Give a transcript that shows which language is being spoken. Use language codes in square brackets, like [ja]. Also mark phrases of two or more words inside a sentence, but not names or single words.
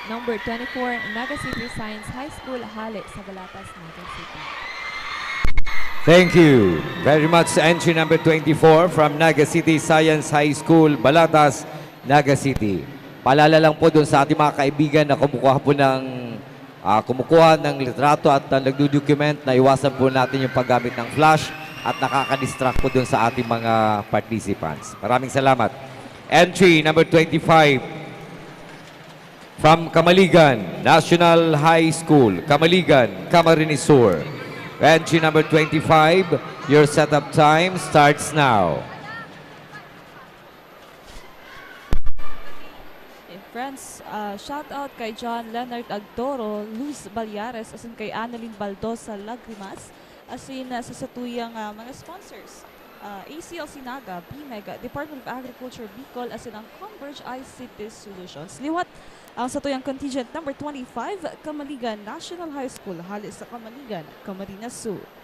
[en] number 24, Naga City Science High School, Hale sa Balatas, Naga City. Thank you very much. Entry number 24 from Naga City Science High School, Balatas, Naga City. [tl] Paalala lang po doon sa ating mga kaibigan na kumukuha ng litrato at nagdo-document na iwasan po natin yung paggamit ng flash at nakaka-distract po doon sa ating mga participants. Maraming salamat. [en] Entry number 25 from Kamaligan National High School, Kamaligan, Camarines Sur. Entry number 25, your setup time starts now. [bik] Friends, [en] shout out [bik] kay John Leonard Agtoro, Luz Balyares, asin kay Annalyn Baldosa Lagrimas, asin sa satuyang mga sponsors. ACL Sinaga, BMEG, Department of Agriculture, Bicol, asin ang Converge ICT Solutions. Liwat ang satuyang contingent number 25, Kamaligan National High School, halis sa Kamaligan, Camarines Sur.